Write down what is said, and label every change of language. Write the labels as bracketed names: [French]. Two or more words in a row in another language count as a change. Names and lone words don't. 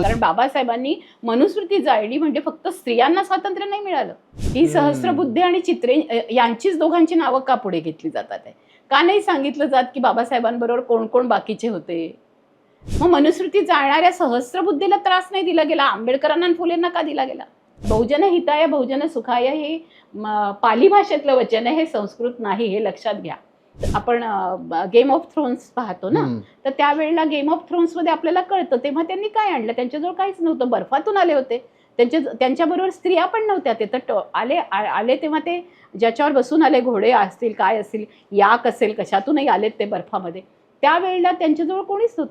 [Marathi] कारण बाबासाहेबांनी मनुस्मृती जाळली म्हणजे फक्त स्त्रियांना स्वातंत्र्य नाही मिळालं. ही सहस्त्रबुद्धे आणि चित्रे यांचीच दोघांची नावं का पुढे घेतली जातात आहे? का नाही सांगितलं जात की बाबासाहेबांबरोबर कोण कोण बाकीचे होते? मग मनुस्मृती जाळणाऱ्या सहस्त्रबुद्धेला त्रास नाही दिला गेला, आंबेडकरांना आणि फुलेंना का दिला गेला? [Pali] बहुजन हिताय बहुजन सुखाय [Marathi] हे पाली भाषेतलं वचन आहे, हे संस्कृत नाही, हे लक्षात घ्या. आपण गेम ऑफ थ्रोन्स पाहतो ना, तर त्यावेळेला गेम ऑफ थ्रोन्स मध्ये आपल्याला कळतं तेव्हा त्यांनी काय आणलं, त्यांच्याजवळ काहीच नव्हतं, बर्फातून आले होते, त्यांच्याबरोबर स्त्रिया पण नव्हत्या. ते तर आले तेव्हा ते ज्याच्यावर बसून आले, घोडे असतील काय असतील, याक असेल, कशातूनही आलेत ते बर्फामध्ये, त्यावेळेला त्यांच्याजवळ कोणीच नव्हतं.